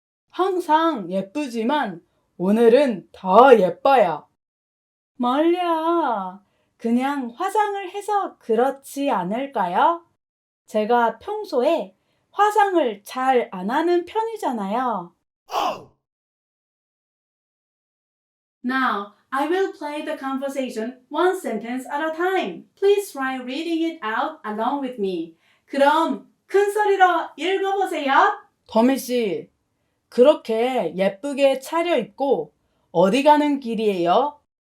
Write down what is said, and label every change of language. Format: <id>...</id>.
<ko>항상 예쁘지만 오늘은 더 예뻐요. 멀려. 그냥 화장을 해서 그렇지 않을까요? 제가 평소에 화장을 잘 안 하는 편이잖아요.</ko> <en>Now, I will play the conversation one sentence at a time. Please try reading it out along with me.</en> <ko>그럼 큰 소리로 읽어보세요. 더미 씨, 그렇게 예쁘게 차려입고 어디 가는 길이에요?</ko>